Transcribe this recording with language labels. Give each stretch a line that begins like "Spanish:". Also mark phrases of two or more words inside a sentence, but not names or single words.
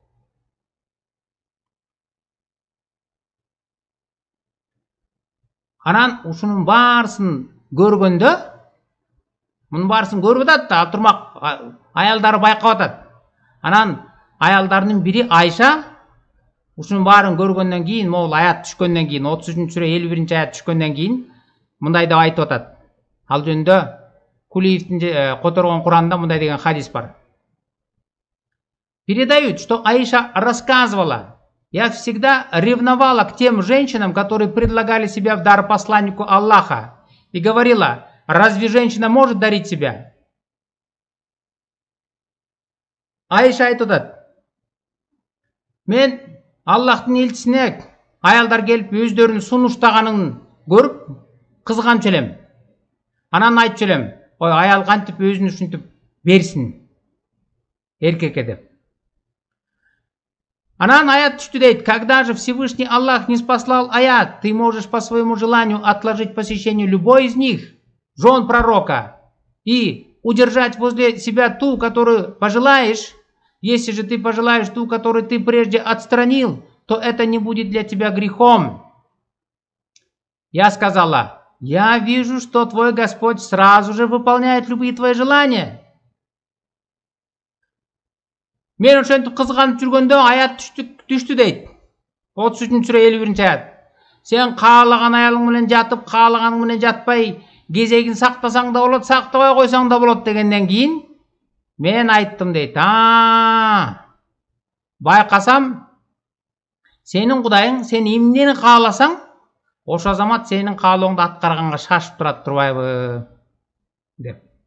Kyrgyz: Анан ушунун баарысын көргөндө, мунун баарысын көрүп атат да, ал турмак аялдары байкап атат. Анан аялдарынын бири Айша ушунун баарын көргөндөн кийин, могул аят түшкөндөн кийин, 33-сүрө 51-аят түшкөндөн кийин мындай деп айтып атат. Ал жөнүндө Кулиевтин которгон Куранда мындай деген хадис бар.
Russian: Передают, что Аиша рассказывала: я всегда ревновала к тем женщинам, которые предлагали себя в дар посланнику Аллаха, и говорила: разве женщина может дарить себя?
Kyrgyz: Аиша айтып: мен Аллахтын элчисине аялдар келип өздөрүнүн сунуштаганын көрүп кызганчу элем. Анан айтчу элем: ой, аял кантип өзүн ушинтип берсин эркекке деп. Анан аят түштү дейт:
Russian: когда же Всевышний Аллах не спаслал аят, ты можешь по своему желанию отложить посещение любой из них, жен пророка, и удержать возле себя ту, которую пожелаешь. Если же ты пожелаешь ту, которую ты прежде отстранил, то это не будет для тебя грехом. Я сказала: я вижу, что твой Господь сразу же выполняет любые твои желания.
Kyrgyz: Мен ошентип кызганып жүргөндө аят түштү дейт. 33-сүрө 51-аят. Сен каалаган аялың менен жатып, каалаганың менен жатпай, кезегин сактасаң да болот, сактабай койсоң да болот дегенден кийин мен айттым дейт: байкасам сенин Кудайың, сен эмнени кааласаң, ошо замат сенин каалооңду аткарганга шашып турат турбайбы деп.